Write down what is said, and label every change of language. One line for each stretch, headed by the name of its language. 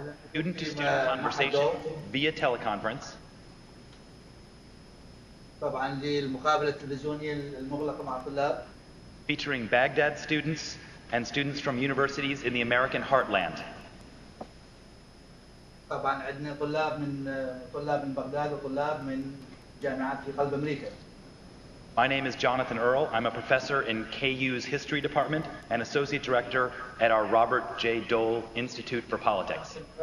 English: Student-to-student conversation via teleconference.
Arabic: طبعا للمقابلة التلفزيونية المغلقة مع الطلاب.
English: Featuring Baghdad students and students from universities in the American heartland.
Arabic: طبعا عندنا طلاب من بغداد وطلاب من جامعات في قلب أمريكا.
English: My name is Jonathan Earl. I'm a professor in KU's History Department and Associate Director at our Robert J. Dole Institute for Politics.